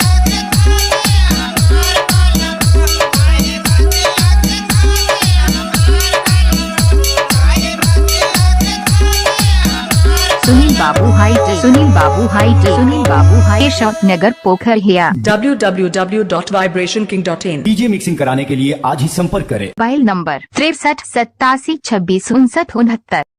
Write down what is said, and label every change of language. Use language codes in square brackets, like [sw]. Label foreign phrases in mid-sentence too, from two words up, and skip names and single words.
[hi] सुनील बाबू हाइट, सुनील बाबू हाइट, सुनील बाबू हाइट, शॉप नगर पोखर गया। [en] www.vibrationking.in [hi] डीजे मिक्सिंग कराने के लिए आज ही संपर्क करें। मोबाइल नंबर 63 87 26 59 69।